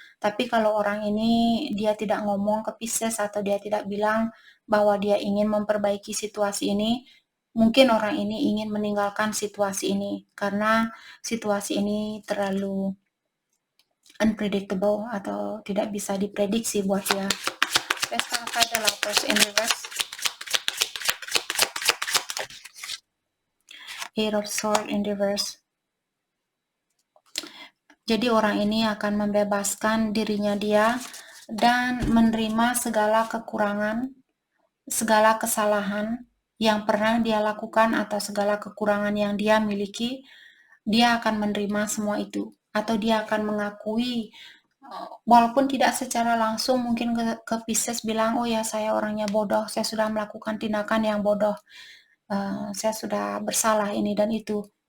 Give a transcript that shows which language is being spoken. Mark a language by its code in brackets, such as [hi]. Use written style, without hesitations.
[id] Tapi kalau orang ini dia tidak ngomong ke Pisces atau dia tidak bilang bahwa dia ingin memperbaiki situasi ini, mungkin orang ini ingin meninggalkan situasi ini karena situasi ini terlalu unpredictable atau tidak bisa diprediksi buat dia. [en] Let's clarify the Lovers in reverse. Eight of Swords in reverse. [id] Jadi orang ini akan membebaskan dirinya dia dan menerima segala kekurangan, segala kesalahan yang pernah dia lakukan atau segala kekurangan yang dia miliki. Dia akan menerima semua itu atau dia akan mengakui walaupun tidak secara langsung mungkin ke Pisces bilang, oh ya saya orangnya bodoh, saya sudah melakukan tindakan yang bodoh, saya sudah bersalah ini dan itu.